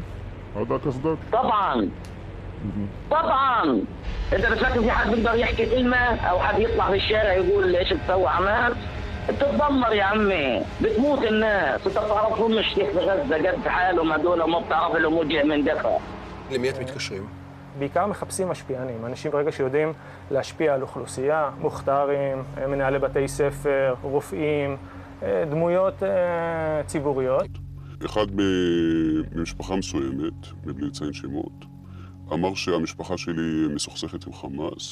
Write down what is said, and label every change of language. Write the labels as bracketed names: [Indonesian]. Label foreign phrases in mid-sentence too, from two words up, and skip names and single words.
[Arabic] هذا قصدك؟ طبعا انت بتفكر في حد بيقدر يحكي كلمه او حد يطلع في الشارع يقول ايش بتسوي حماس؟ بتتدمر يا عمي، بتموت الناس، انت بتعرفهمش كيف بغزه قد حالهم هدول وما بتعرف لهم وجه من دفع. [Hebrew] למי את מתקשרים? בעיקר מחפשים משפיענים, אנשים ברגע שיודעים להשפיע על אוכלוסייה, מוכתרים, מנהלי בתי ספר, רופאים, דמויות ציבוריות. אחד ממשפחה מסוימת, מבלי לציין שמות, אמר שהמשפחה שלי מסוכסכת עם חמאס.